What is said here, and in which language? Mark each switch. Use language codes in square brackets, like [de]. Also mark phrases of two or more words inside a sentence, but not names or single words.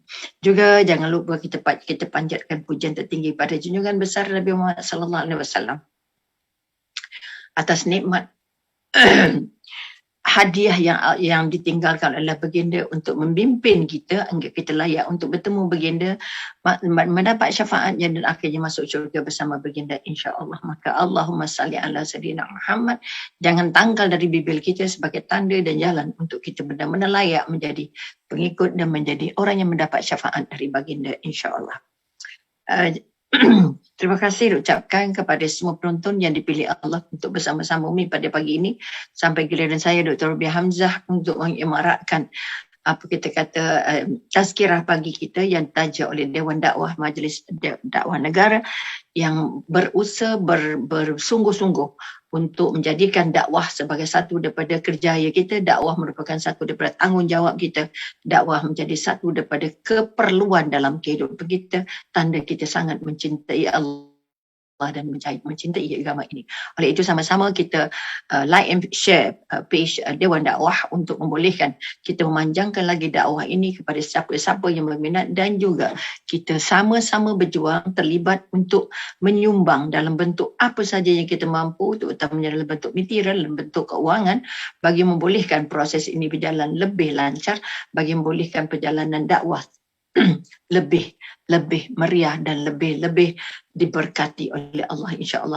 [ms] Juga jangan lupa kita panjatkan pujian tertinggi pada junjungan besar Nabi Muhammad SAW atas nikmat hadiah yang ditinggalkan oleh baginda untuk membimbing kita hingga kita layak untuk bertemu baginda, mendapat syafaatnya dan akhirnya masuk syurga bersama baginda, insya-Allah. [ar] Maka اللهم صل على سيدنا محمد, [ms] jangan tanggal dari bibir kita sebagai tanda dan jalan untuk kita benar-benar layak menjadi pengikut dan menjadi orang yang mendapat syafaat dari baginda, insya-Allah. Terima kasih ucapkan kepada semua penonton yang dipilih Allah untuk bersama-sama Umi pada pagi ini. Sampai giliran saya Dr. Rubiah Hamzah untuk mengemarakkan tazkirah pagi kita yang taja oleh Dewan Dakwah Majlis Dakwah Negara yang berusaha bersungguh-sungguh untuk menjadikan dakwah sebagai satu daripada kerjaya kita. Dakwah merupakan satu daripada tanggungjawab kita. Dakwah menjadi satu daripada keperluan dalam kehidupan kita. Tanda kita sangat mencintai Allah dan mencintai agama ini. Oleh itu sama-sama kita [en] like and share [ms] page Dewan Dakwah untuk membolehkan kita memanjangkan lagi dakwah ini kepada siapa-siapa yang berminat, dan juga kita sama-sama berjuang terlibat untuk menyumbang dalam bentuk apa saja yang kita mampu, terutamanya dalam bentuk material, dalam bentuk keuangan, bagi membolehkan proses ini berjalan lebih lancar, bagi membolehkan perjalanan dakwah lebih meriah dan lebih diberkati oleh Allah, insya-Allah.